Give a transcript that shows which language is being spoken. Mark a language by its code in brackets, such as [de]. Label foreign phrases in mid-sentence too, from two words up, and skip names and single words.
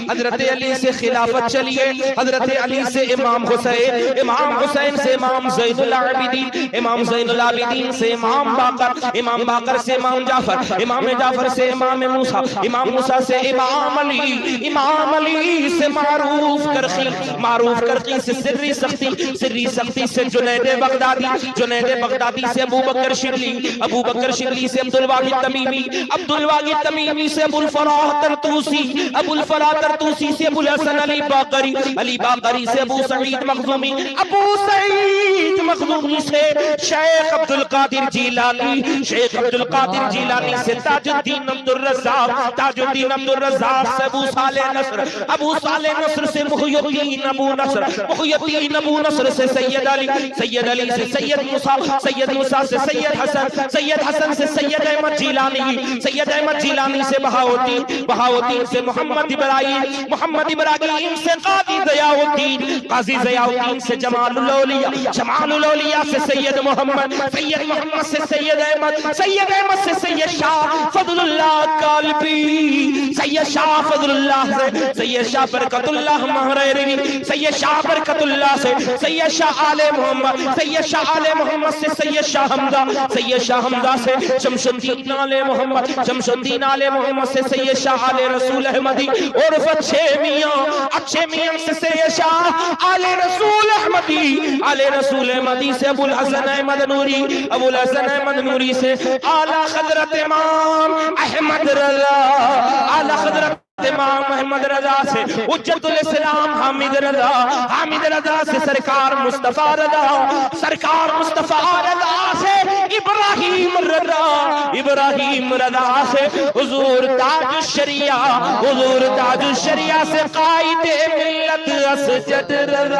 [hi] हज़रत अली से खिलाफत चलिए, हज़रत अली से इमाम हुसैन, इमाम हुसैन से इमाम ज़ैनुल आबिदीन, इमाम ज़ैनुल आबिदीन से इमाम बाकर, इमाम बाकर से इमाम जाफर, इमाम जाफर से इमाम मूसा, इमाम मूसा से इमाम अली, इमाम अली से मारूफ करखी, मारूफ करखी से सिर्री सख्ती, सिर्री सख्ती से जुनैद बगदादी, जुनैद बगदादी से अबू बकर शिबली, अबू बकर शिबली से अब्दुल वाहिद तमीमी, अब्दुल वाहिद तमीमी से अबुल फलाह तरतूसी, अबुल फलाह तरतूसी से अबुल हसन अली बाकरी, अली बाकरी से अबू सईद मखदूमी, अबू सईद मखदूमी से शेख अब्दुल कादिर जीलानी, शेख अब्दुल कादिर जीलानी से ताजुद्दीन अब्दुल रज़्ज़ाक़, ताजुद्दीन अब्दुल रज़्ज़ाक़ से अबू सालेह नस्र, अबू सालेह नस्र से मुहय्यद्दीन अबू नस्र, मुहय्यद्दीन अबू नस्र से सैयद अली, सैयद अली से सैयद मूसा, सैयद मूसा से सैयद हसन, सैयद हसन से सैयद अहमद जीलानी, सैयद अहमद जीलानी से बहाउद्दीन, बहाउद्दीन से मोहम्मद इब्राहिम, मोहम्मद इब्राहिम से काज़ी ज़ियाउद्दीन, काज़ी ज़ियाउद्दीन से जमालुल औलिया, जमालुल औलिया से सैयद मोहम्मद, सैयद मोहम्मद से सैयद अहमद, सैयद अहमद से सैयद शाह फज़लुल्लाह कालबी, सैयद शाह फज़लुल्लाह से सैयद शाह बरकतुल्लाह महरैरी, सैयद शाह बरकतुल्लाह से सैयद शाह आले मोहम्मद, सैयद शाह आले मोहम्मद से सैयद शाह हमजा, सैयद शाह हमजा से शमशुद्दीन आले मोहम्मद, शमशुद्दीन आले मोहम्मद से सैयद शाह आले रसूल अहमदी, और अच्छे मियां से सैयद शाह आले रसूल अहमदी, आले रसूल अहमदी से अबुल हसन अहमद नूरी, अबुल हसन अहमद नूरी से आला हज़रत इमाम अहमद रज़ा, आला हज़रत इमाम अहमद रज़ा से हुज्जतुल इस्लाम हामिद रज़ा, हामिद रज़ा से सरकार मुस्तफा रज़ा, सरकार मुस्तफा रज़ा से इब्राहिम रज़ा, इब्राहिम रज़ा से हुजूर ताजुश शरिया, हुजूर ताजुश शरिया से कायदे मिल्लत असजद रज़ा।